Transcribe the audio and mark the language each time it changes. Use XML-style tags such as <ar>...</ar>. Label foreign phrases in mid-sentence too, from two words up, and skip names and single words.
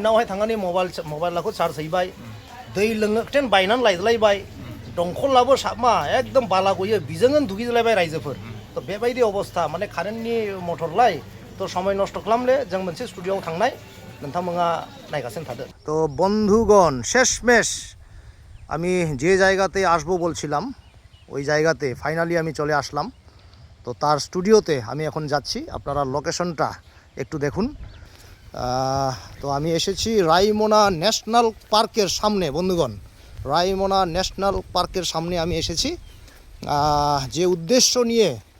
<brx>नावहाय थांनानै मबाइलखौ चार्ज हैबाय दै लोंनो बायनानै लायलायबाय दंखलाबो साबमा एकदम बाला गयो बिजोंनो दुगैलायबाय रायजोफोर तो बेबायदि अबस्था माने कारेन्टनि मटरलाय तो समय नस्थ' खालामले जों मोनसे स्टुडिअ'आव थांनाय नोंथांमोना नायगासिनो थादो तो बंधुगण</brx> <bn>শেষমেশ আমি যে জায়গাতে আসবো বলছিলাম ওই জায়গাতে ফাইনালি আমি চলে আসলাম তো তার স্টুডিওতে আমি এখন যাচ্ছি আপনারা লোকেশনটা একটু দেখুন তো আমি এসেছি রায়মনা ন্যাশনাল পার্কের সামনে বন্ধুগণ রায়মনা ন্যাশনাল পার্কের সামনে আমি এসেছি যে উদ্দেশ্য নিয়ে</bn>